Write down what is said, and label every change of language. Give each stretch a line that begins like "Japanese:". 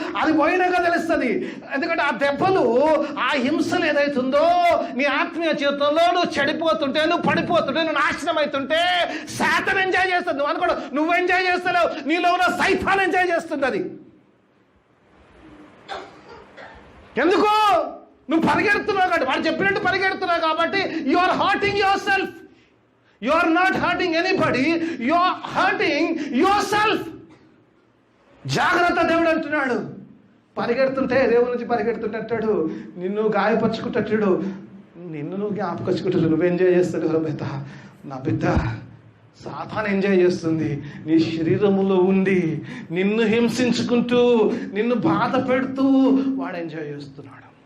Telugu: అది పోయినాక తెలుస్తుంది. ఎందుకంటే ఆ దెబ్బలు, ఆ హింసలు ఏదైతుందో నీ ఆత్మీయ జీవితంలో నువ్వు చెడిపోతుంటే, నువ్వు పడిపోతుంటే, నువ్వు నాశనం అవుతుంటే సాతాను ఎంజాయ్ చేస్తుంది. నువ్వు అనుకోడు, నువ్వు ఎంజాయ్ చేస్తలేవు, నీలో ఉన్న సైతాను ఎంజాయ్ చేస్తుంది. అది ఎందుకు? నువ్వు పరిగెడుతున్నావు కాబట్టి, వాడు చెప్పినట్టు పరిగెడుతున్నావు కాబట్టి
English: You are hurting yourself. You are not hurting anybody, you are hurting yourself.
Telugu: జాగ్రత్త, దేవుడు అంటున్నాడు. పరిగెడుతుంటే, దేవుడి నుంచి పరిగెడుతుంటాడు, నిన్ను గాయపరుచుకుంటాడు, నిన్ను నువ్వు జ్ఞాపకచ్చుకుంటాడు. నువ్వు ఎంజాయ్ చేస్తాడు నా బిడ్డ. సాతాను ఎంజాయ్ చేస్తుంది. నీ శరీరములో ఉండి నిన్ను హింసించుకుంటూ, నిన్ను బాధ పెడుతూ వాడు ఎంజాయ్ చేస్తున్నాడు.